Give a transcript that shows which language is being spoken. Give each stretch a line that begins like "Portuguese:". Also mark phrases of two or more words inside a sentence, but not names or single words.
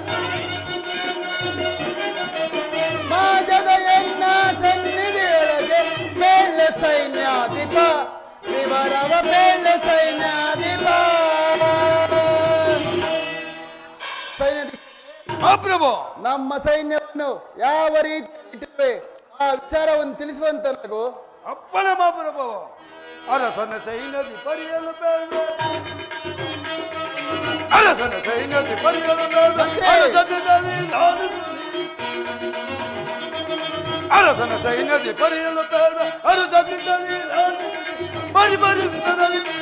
Kannada: ಮಾಜದ ಎನ್ನ ಸನ್ನಿಧಿಯೊಳಗೆ ಪೇಳ ಸೈನ್ಯಾಧಿಪ ವಿವರವ ಪೇಳ ಸೈನ್ಯಾಧಿಪ ನಮ್ಮ ಸೈನ್ಯವನ್ನು ಯಾವ ರೀತಿ ಇಟ್ಟಿರುವೆ ಆ ವಿಚಾರವನ್ನು ತಿಳಿಸುವಂತನಾಗು. ಅಪ್ಪಣೆ ಮಹಾಪ್ರಭು. ಅರಸನ ಸೈನ್ಯದಿ ಪರಿಯಲು ಬೇಡ, ಅರಸನ ಸೈನ್ಯದಿ ಪರಿಯಲು ಬೇಡ, ಅರಸನಲ್ಲಿ ನಾನು ಅರಸನ ಸೈನ್ಯದಿ ಪರಿಯಲು ಬೇಡ, ಅರಸನಲ್ಲಿ ನಾನು ಬರಿ ಬರಿ ವಿಧದಲ್ಲಿ